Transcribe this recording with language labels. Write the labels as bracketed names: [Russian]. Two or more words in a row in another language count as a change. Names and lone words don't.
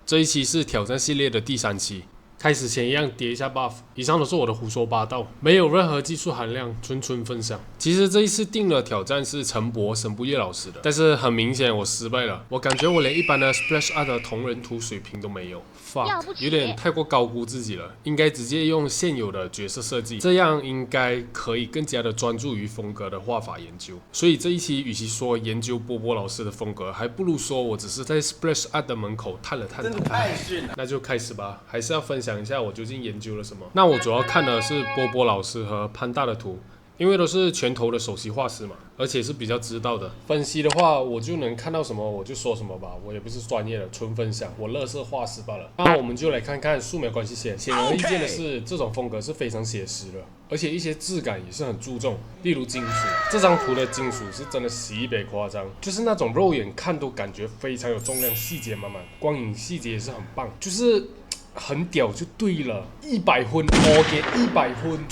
[Chinese] 這一期是挑戰系列的第3期。開始前一樣疊一下 buff， 以上都是我的胡說八道，沒有任何技術含量，純分享。其實這一次定的挑戰是陳博沈不夜老師的，但是很明顯我失敗了，我感覺我連一般的 [English] Splash Art [Chinese] 的同人图水平都沒有。fuck，有點太過高估自己了，應該直接用現有的角色設計，這樣應該可以更加的專注於風格的畫法研究。所以這一期與其說研究波波老師的風格，還不如說我只是在 [English] Splash Art [Chinese] 的門口探了探头。真的太遜了。那就開始吧，還是要分享一下我究竟研究了什麼。那我主要看的是波波老師和潘大的圖。因为都是拳头的首席畫師嘛，而且是比較知道的。分析的話，我就能看到什麼我就說什麼吧，我也不是專業的，純分享，我樂色畫師罷了。那我們就來看看素描關係線。顯而易見的是，這種風格是非常寫實的，而且一些質感也是很注重，例如金屬。這張圖的金屬是真的西北誇張，就是那種肉眼看都感覺非常有重量，細節滿滿，光影細節也是很棒，就是很屌就對了，100分，我給100分。